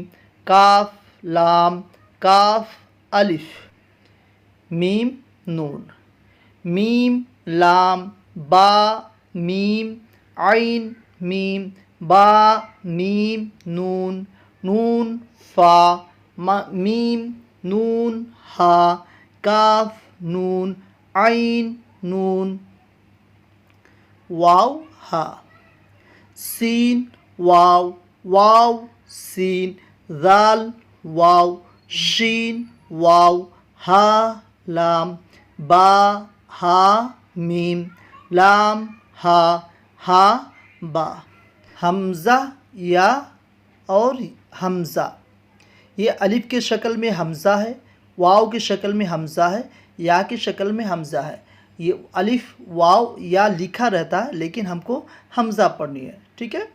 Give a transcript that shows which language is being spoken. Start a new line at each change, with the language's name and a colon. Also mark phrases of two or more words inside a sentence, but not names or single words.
Arabic: کاف لام، کاف الف، میم نون، میم لام، با میم، عین میم، با میم نون، نون فا، میم نون ہا، کاف نون، عین नून, واو ها، سین واو واو سین، دال واو شین واو ها لام، با حا میم، لام ها با.
Hindi: हमज़ा या और हमज़ा, ये अलिफ के शक्ल में हमज़ा है, वाव की शक्ल में हमज़ा है, या की शक्ल में हमज़ा है। ये अलिफ वाव या लिखा रहता है लेकिन हमको हमज़ा पढ़नी है, ठीक है।